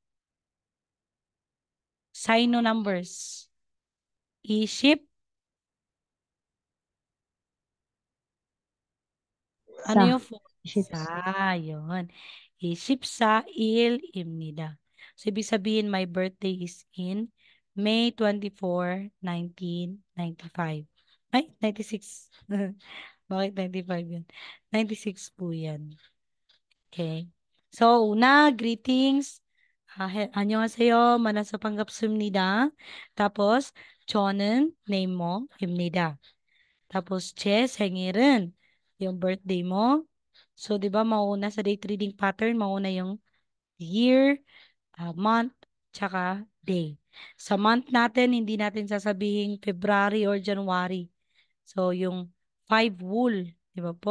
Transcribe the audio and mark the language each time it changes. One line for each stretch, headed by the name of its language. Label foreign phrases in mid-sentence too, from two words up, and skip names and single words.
Filipino: Sino numbers. Iship. Ano yung 4?
Korean: Sa. Yun. 이십사 일입니다.
Filipino: So, ibig sabihin,
English: my birthday is in May 24, 1995.
Filipino: Ay, 96. Bakit 95 yun? 96 po yan. Okay. So, una, greetings.
Korean: 안녕하세요. 만나서 반갑습니다. tapos, 저는 name mo, 입니다.
Filipino: tapos,
Korean: 제 생일은
Filipino: yung birthday mo. So, di ba, mauna sa date reading pattern, mauna yung year, month, tsaka day. Sa month natin, hindi natin sasabihin February or January. So, yung 5 wool, di ba po?